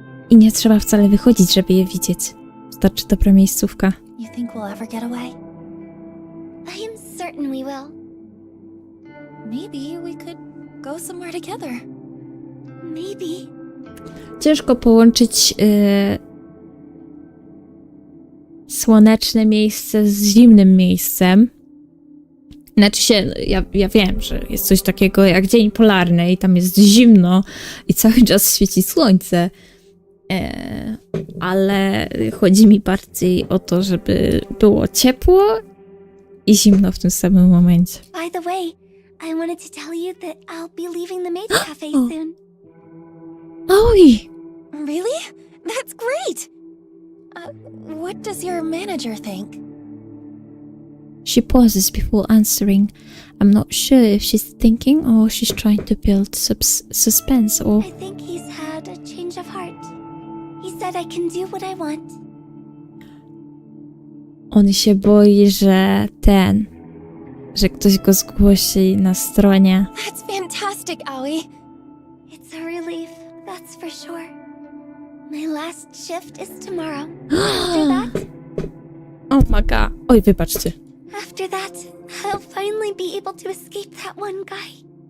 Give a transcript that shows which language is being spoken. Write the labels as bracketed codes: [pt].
[pl] I nie trzeba wcale wychodzić, żeby je widzieć. Wystarczy dobra miejscówka. [en] You think we'll ever get away? I am certain we will. Maybe we could go somewhere together. Maybe. [pl] Ciężko połączyć słoneczne miejsce z zimnym miejscem. Znaczy się, ja wiem, że jest coś takiego jak dzień polarny i tam jest zimno i cały czas świeci słońce. Ale chodzi mi bardziej o to, żeby było ciepło i zimno w tym samym momencie. [en] By the way, I wanted to tell you that I'll be leaving the Maid's Cafe soon. Oj! Really? That's great! What does your manager think? She pauses before answering. I'm not sure if she's thinking or she's trying to build suspense or... I think he's had a change of heart. He said I can do what I want. [pl] On się boi, że ktoś go zgłosi na stronie. [en] That's fantastic, Aoi! It's a relief, that's for sure. My last shift is tomorrow. After that, Oh my god. [pl] Oj, wybaczcie. [en] after that, I'll finally be able to escape that one guy.